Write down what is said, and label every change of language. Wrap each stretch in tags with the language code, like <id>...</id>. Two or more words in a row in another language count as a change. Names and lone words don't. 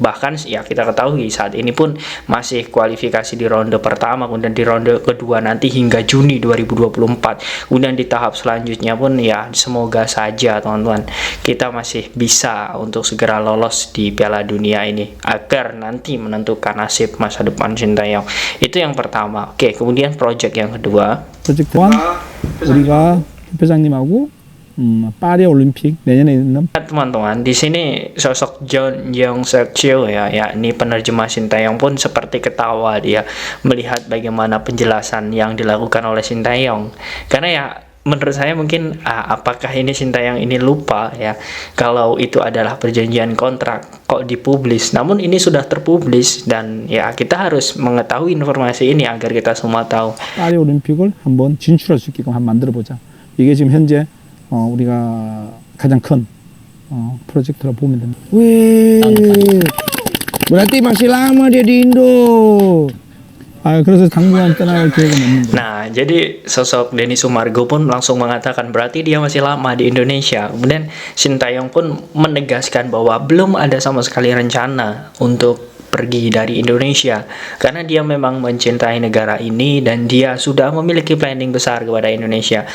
<id>Bahkan ya kita ketahui saat ini pun masih kualifikasi di ronde pertama, kemudian di ronde kedua nanti hingga Juni 2024. Kemudian di tahap selanjutnya pun ya semoga saja teman-teman kita masih bisa untuk segera lolos di Piala Dunia ini agar nanti menentukan nasib masa depan Sintayong. Itu yang pertama. Oke, kemudian project yang kedua.</id> <ko>프로젝트 또한 우리가 협회장님하고 파리 올림픽 내년에 있는.</ko> <id>Teman-teman, di sini sosok John Yong Sek Cheo ya, yakni penerjemah Sintayong pun seperti ketawa dia melihat bagaimana penjelasan yang dilakukan oleh Sintayong. Karena ya menurut saya mungkin apakah ini Sintayong ini lupa ya kalau itu adalah perjanjian kontrak kok dipublis. Namun ini sudah terpublis dan ya kita harus mengetahui informasi ini agar kita semua tahu.</id> <ko>파리 올림픽을 한번 진출할 수 있게끔 한번 만들어 보자. 이게 지금 현재 우리가 가장 큰 프로젝트라고 보면 됩니다.</ko> <id>Wih, berarti masih lama dia di Indo.</id> <ko>그래서 당분간 떠날 계획은 없는데.</ko> <id>Nah, jadi sosok Denny Sumargo pun langsung mengatakan berarti dia masih lama di Indonesia. Kemudian Sintayong pun menegaskan bahwa belum ada sama sekali rencana untuk pergi dari Indonesia karena dia memang mencintai negara ini dan dia sudah memiliki planning besar kepada Indonesia.</id>